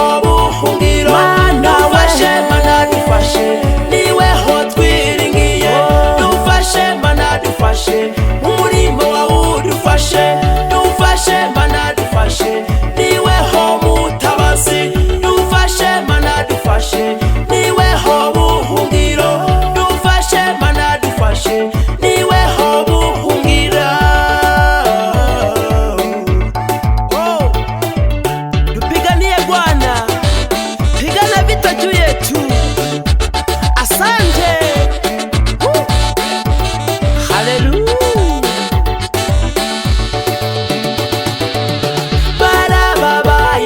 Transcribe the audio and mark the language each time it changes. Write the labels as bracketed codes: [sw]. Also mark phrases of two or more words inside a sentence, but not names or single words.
[rw] buhungiro dufashe Mana dufashe niweho twiringiye dufashe Mana dufashe umurimo wawe udufashe dufashe Mana dufashe niweho mutabazi dufashe Mana dufashe niweho buhungiro dufashe Mana dufashe niweho buhungira [sw] oh tupiganie Bwana pigana vita juu yetu asante haleluya barababaye